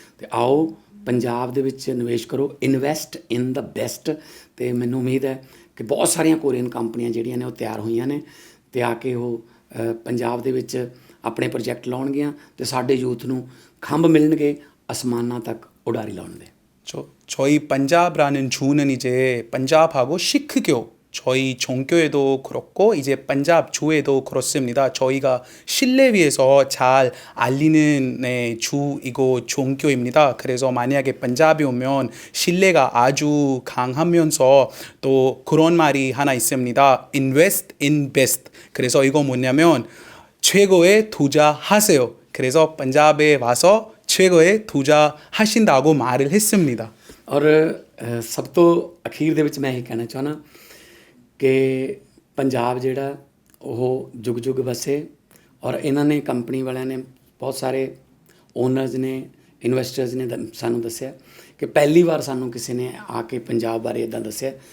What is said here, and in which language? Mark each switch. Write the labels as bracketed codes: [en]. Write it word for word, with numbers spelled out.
[pa] ਤੇ ਆਓ ਪੰਜਾਬ ਦੇ ਵਿੱਚ ਨਿਵੇਸ਼ ਕਰੋ, [en] Invest in the best. [pa] ਤੇ ਮੈਨੂੰ ਉਮੀਦ ਹੈ ਕਿ ਬਹੁਤ ਸਾਰੀਆਂ ਕੋਰੀਅਨ ਕੰਪਨੀਆਂ ਜਿਹੜੀਆਂ ਨੇ ਉਹ ਤਿਆਰ ਹੋਈਆਂ ਨੇ ਤੇ ਆ ਕੇ ਉਹ ਅ, ਪੰਜਾਬ ਦੇ ਵਿੱਚ ਆਪਣੇ ਪ੍ਰੋਜੈਕਟ ਲਾਉਣਗੀਆਂ ਤੇ ਸਾਡੇ ਯੂਥ ਨੂੰ ਖੰਭ ਮਿਲਣਗੇ ਅਸਮਾਨਾਂ ਤੱਕ ਉਡਾਰੀ ਲਾਉਣ ਦੇ। [ko] 저, 저희 반잡라는 주는 이제 반잡하고 시크교, 저희 종교에도 그렇고 이제 반잡 주에도 그렇습니다. 저희가 신뢰 위에서 잘 알리는 네, 주이고 종교입니다. 그래서 만약에 반잡이 오면 신뢰가 아주 강하면서 또 그런 말이 하나 있습니다. [en] Invest in best. [ko] 그래서 이거 뭐냐면 최고에 투자하세요. 그래서 반잡에 와서 최고에 투자하신다고 말을 했습니다. [pa] ਔਰ ਅ, ਸਭ ਤੋਂ ਅਖੀਰ ਦੇ ਵਿੱਚ ਮੈਂ ਇਹ ਕਹਿਣਾ ਚਾਹੁੰਦਾ ਕਿ ਪੰਜਾਬ ਜਿਹੜਾ ਉਹ ਜੁਗ ਜੁਗ ਵਸੇ, ਔਰ ਇਹਨਾਂ ਨੇ ਕੰਪਨੀ ਵਾਲਿਆਂ ਨੇ, ਬਹੁਤ ਸਾਰੇ ਓਨਰਸ ਨੇ, ਇਨਵੈਸਟਰਸ ਨੇ ਦ- ਸਾਨੂੰ ਦੱਸਿਆ ਕਿ ਪਹਿਲੀ ਵਾਰ ਸਾਨੂੰ ਕਿਸੇ ਨੇ ਆ ਕੇ ਪੰਜਾਬ ਬਾਰੇ ਇਦਾਂ ਦੱਸਿਆ।